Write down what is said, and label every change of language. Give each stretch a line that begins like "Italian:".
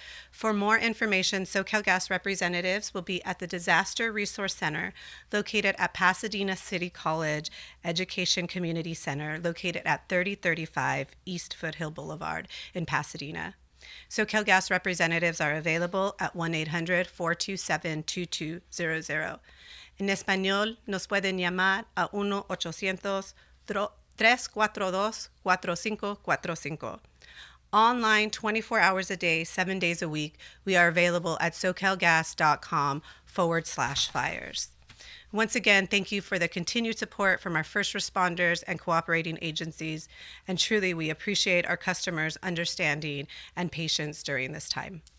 English: For more information, SoCalGas representatives will be at the Disaster Resource Center located at Pasadena City College Education Community Center located at 3035 East Foothill Boulevard in Pasadena. SoCalGas representatives are available at 1-800-427-2200.
Spanish: En español, nos pueden llamar a 1-800-342-4545.
English: Online 24 hours a day, 7 days a week, we are available at socalgas.com/fires. Once again, thank you for the continued support from our first responders and cooperating agencies, and truly we appreciate our customers' understanding and patience during this time.